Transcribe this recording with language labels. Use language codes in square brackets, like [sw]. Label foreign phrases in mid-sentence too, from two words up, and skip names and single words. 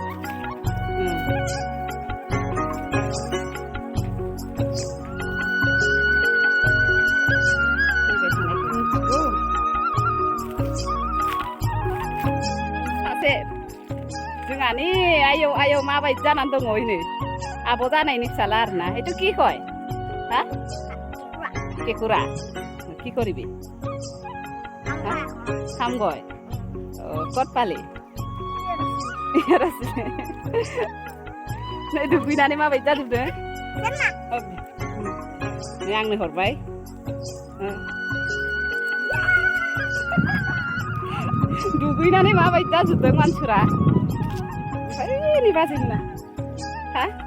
[brx] जोंहानि आयौ माबायदि जानानै दङ इनो आब' जानायनि फिसाला आरोना एथु [as] কি কয় [brx] हा केकुरा [as] কি কৰিবি [brx] हामगय कत पालि नै दुगैनानै माबायदि जाजोबदों नै आंनो हरबाय दुगैनानै माबायदि जाजोबदों मानसिफोरा ओमफ्राय नै बाजै मोना हा